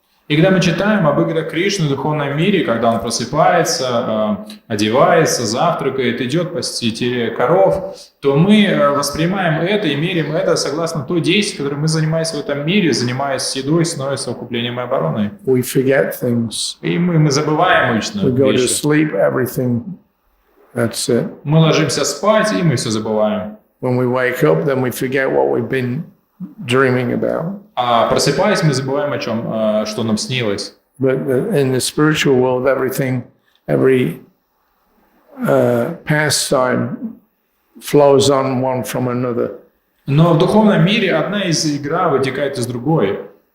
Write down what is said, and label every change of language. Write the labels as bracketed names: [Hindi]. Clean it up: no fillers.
[Russian] И когда мы читаем об играх Кришны в духовном мире, когда он просыпается, одевается, завтракает, идет пасти коров, то мы воспринимаем это и меряем это согласно той действию, которой мы занимаемся в этом мире, занимаясь едой, сной, совокуплением и обороной. [English] We forget things. [Russian] И мы забываем обычно [English] We go to [Russian] вещи. [English] sleep, everything, that's it. [Russian] Мы ложимся спать, и мы все забываем. [English] When we wake up, then we forget what we've been dreaming about. [Russian] А просыпаясь, мы забываем о чем, что нам снилось. [English] But in the spiritual world, everything, every pastime flows on one from another. [Russian] Но в духовном мире одна из игра вытекает из другой.